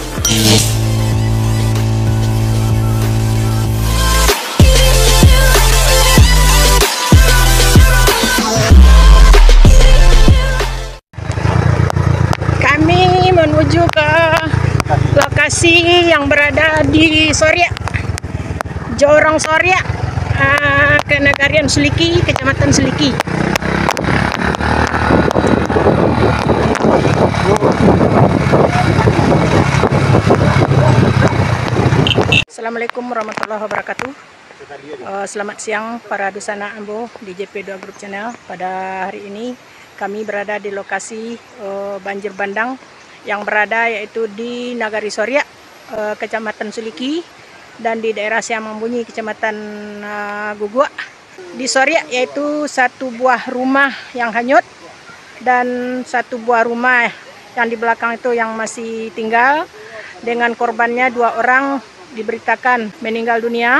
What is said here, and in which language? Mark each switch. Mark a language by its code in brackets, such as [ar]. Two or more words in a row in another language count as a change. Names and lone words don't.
[id] Menuju ke lokasi yang berada di Soria, Jorong Soria, Kenegarian Seliki, Kecamatan Seliki. [ar] السلام عليكم ورحمة الله وبركاته. [id] Selamat siang para dusana Ambo di JP2 Group Channel. Pada hari ini kami berada di lokasi banjir bandang yang berada yaitu di Nagari Soria, Kecamatan Seliki, dan di daerah Siamambunyi, Kecamatan Gugua. Di Soria yaitu satu buah rumah yang hanyut dan satu buah rumah yang di belakang itu yang masih tinggal, dengan korbannya 2 orang diberitakan meninggal dunia.